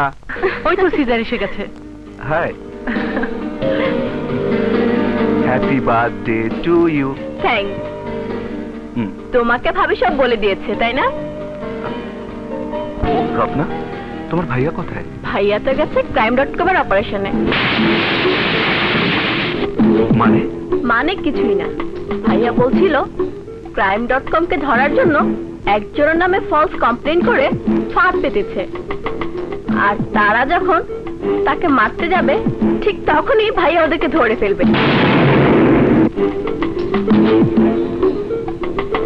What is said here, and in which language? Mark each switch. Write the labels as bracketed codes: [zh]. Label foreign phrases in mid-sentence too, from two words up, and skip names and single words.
[bn] ওই তো সিজার এসে গেছে [en] hi happy birthday to you [bn] থ্যাঙ্কস তোমাকে ভাবি সব বলে দিয়েছে তাই না রত্না তোমার ভাইয়া কোথায় ভাইয়া তো গেছে crime.com এর অপারেশনে মানে মানে কিছুই না ভাইয়া বলছিল crime.com কে ধরার জন্য একজনের নামে [en] false complain [bn] করে ফাঁদ পেতেছে আর তারা যখন তাকে মারতে যাবে ঠিক তখনই ভাইয়া ওদেরকে ধরে ফেলবে